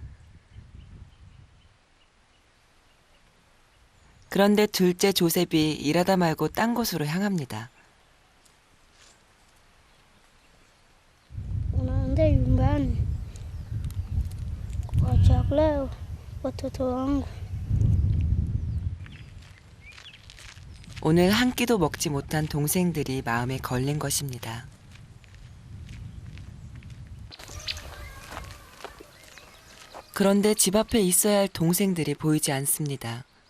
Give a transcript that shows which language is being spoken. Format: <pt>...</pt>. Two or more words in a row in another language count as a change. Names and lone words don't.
<ko>그런데 둘째 조셉이 일하다 말고 딴 곳으로 향합니다.</ko> <sw>Unaenda nyumbani kwa chakula watoto wangu.</sw> <ko>오늘 한 끼도 먹지 못한 동생들이 마음에 걸린 것입니다. 그런데 집 앞에 있어야 할 동생들이 보이지 않습니다.</ko>